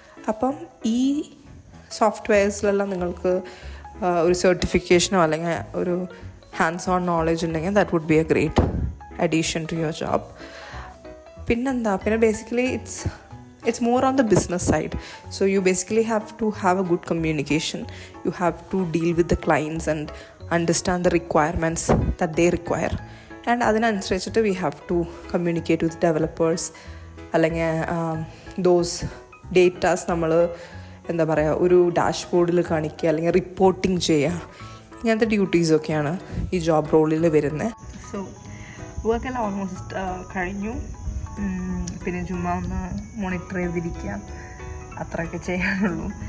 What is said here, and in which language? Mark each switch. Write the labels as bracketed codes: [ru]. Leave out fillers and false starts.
[ml] അപ്പം ഈ സോഫ്റ്റ്വെയർസിലെല്ലാം നിങ്ങൾക്ക് ഒരു സർട്ടിഫിക്കേഷനോ അല്ലെങ്കിൽ ഒരു ഹാൻഡ്സ് ഓൺ നോളജ് ഉണ്ടെങ്കിൽ [en] That would be a great addition to your job. പിന്നെ basically it's more on the business side. So you basically have to have a good communication. You have to deal with the clients and understand the requirements that they require. [ml] And അതിനനുസരിച്ചിട്ട് [en] we have to communicate with developers, [ml] അല്ലെങ്കിൽ those datas നമ്മൾ എന്താ പറയുക ഒരു ഡാഷ്ബോർഡിൽ കാണിക്കുക അല്ലെങ്കിൽ reporting ചെയ്യുക, ഇങ്ങനത്തെ ഡ്യൂട്ടീസൊക്കെയാണ് ഈ ജോബ് റോളിൽ വരുന്നത്. സോ വർക്കെല്ലാം ഓൾമോസ്റ്റ് കഴിഞ്ഞു. പിന്നെ ചുമ്മാ ഒന്ന് മോണിറ്റർ ചെയ്തിരിക്കുക, അത്രയൊക്കെ ചെയ്യാനുള്ളൂ.